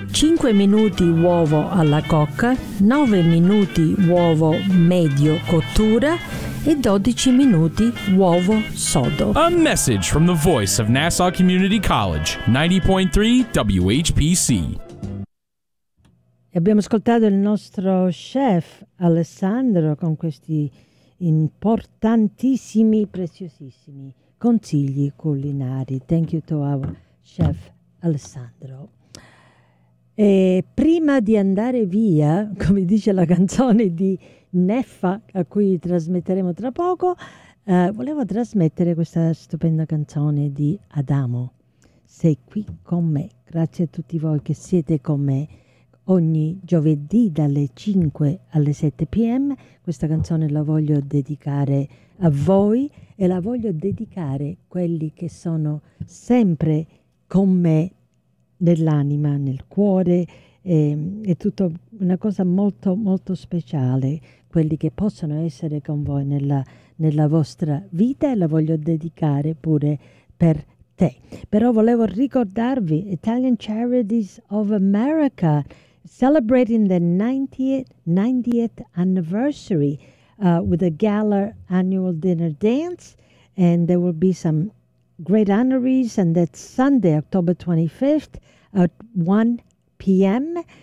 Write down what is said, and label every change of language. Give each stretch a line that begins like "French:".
Italian: 5 minuti uovo alla cocca, 9 minuti uovo medio cottura e 12 minuti uovo sodo.
English: A message from the voice of Nassau Community College, 90.3 WHPC.
Italian: Abbiamo ascoltato il nostro chef Alessandro con questi importantissimi, preziosissimi consigli culinari.
English: Thank you to our chef Alessandro.
Italian: E prima di andare via, come dice la canzone di Neffa, a cui trasmetteremo tra poco, volevo trasmettere questa stupenda canzone di Adamo. Sei qui con me. Grazie a tutti voi che siete con me. Ogni giovedì dalle 5 alle 7 p.m. questa canzone la voglio dedicare a voi e la voglio dedicare a quelli che sono sempre con me nell'anima, nel cuore. È tutta una cosa molto molto speciale, quelli che possono essere con voi nella vostra vita, e la voglio dedicare pure per te. Però volevo ricordarvi
English: Italian Charities of America, celebrating the 90th anniversary with a gala annual dinner dance, and there will be some great honorees, and that's Sunday, October 25th at 1 p.m.